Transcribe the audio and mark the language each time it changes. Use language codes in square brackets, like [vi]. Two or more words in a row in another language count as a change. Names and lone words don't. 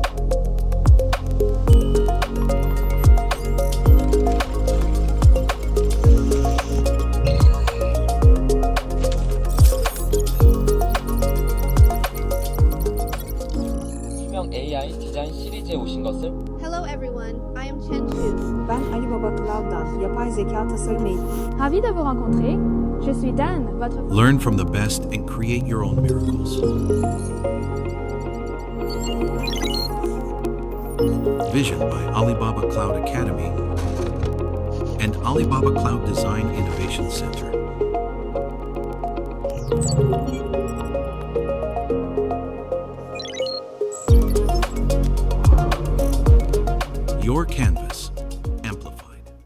[ko] AI 디자인 시리즈에 오신 것을 [en] Hello everyone, I am Chen Chu. [tr] Ben Alibaba Cloud'dan yapay zeka tasarım eğitmeni. [fr] Ravi de vous rencontrer. Je suis Dan, votre... [en] Learn from the best and create your own miracles. Vision by Alibaba Cloud Academy and Alibaba Cloud Design Innovation Center. Your canvas amplified.